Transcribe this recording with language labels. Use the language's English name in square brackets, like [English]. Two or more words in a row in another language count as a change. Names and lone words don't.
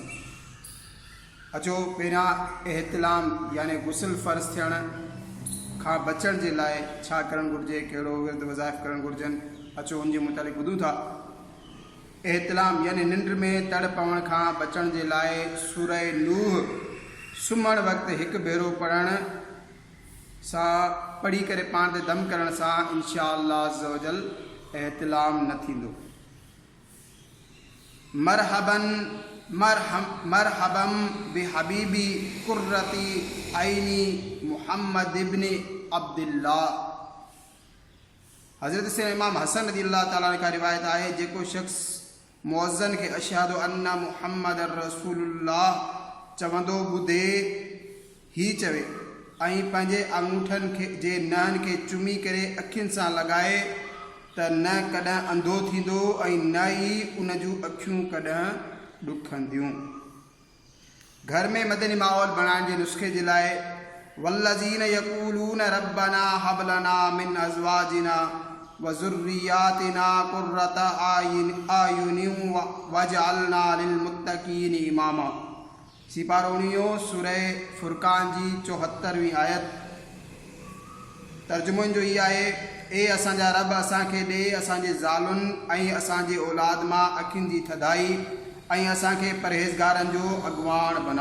[Sindhi] अचो पहिरियां एहतिलाम यानी गुस्ल फ़र्ज़ थियण खां बचण जे लाइ छा करणु घुरिजे, कहिड़ो विर्द वज़ाइफ़ करणु घुरिजनि, अचो उन जे मुतालिक़ ॿुधूं था। एहतिलाम यानी निंड में तड़ पवण खां बचण जे लाइ सूरह नूह सुम्हण वक़्तु हिकु भेरो पढ़ण सां, पढ़ी करे पाण ते दम करण सां [Arabic] إن شاء الله عز وجل [Sindhi] एहतिलाम न थींदो। [Arabic] مرحبا بحبيبي قرة عيني محمد بن عبد الله. [Sindhi] हज़रत से इमाम हसन [Arabic] رضي الله تعالى [Sindhi] का रिवायत आहे, जेको शख्स मुअज़्ज़न खे [Arabic] أشهد أن محمدا رسول الله [Sindhi] चवंदो ॿुधे ही चवे ऐं पंहिंजे अंगूठनि खे जे नहनि खे चुमी करे अखियुनि सां लॻाए त न कॾहिं अंधो थींदो ऐं न ई उन जूं अखियूं कॾहिं ॾुखंदियूं। घर में मदनी माहौल बणाइण जे नुस्खे जे लाइ [Arabic] والذين يقولون ربنا هب لنا من أزواجنا وذرياتنا قرة أعين واجعلنا للمتقين إماما. [Sindhi] सिपारो 19 सूरह फुरकान जी 74वीं आयत। तर्जुमो जो ई आहे, ए असांजा रब असांखे ॾे असांजे ज़ालुनि ऐं असांजे औलाद मां अखियुनि जी थधाई ऐं असांखे परहेज़गारनि जो अॻुवाण बना।